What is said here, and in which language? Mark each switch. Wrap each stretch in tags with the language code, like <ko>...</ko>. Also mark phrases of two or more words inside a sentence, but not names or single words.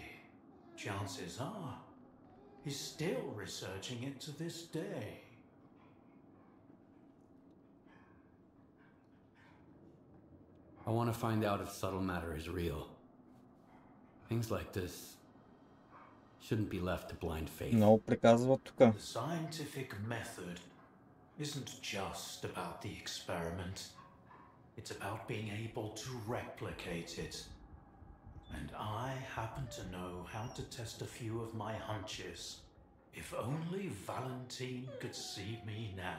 <en>Chances are he's still researching it to this day. I want to find out if subtle matter is real. Things like this shouldn't be left to blind faith.</en> <bg>Много приказва тук.</bg> <en>The scientific method isn't just about the experiment. It's about being able to replicate it. And I happen to know how to test a few of my hunches. If only Valentine could see me now.</en>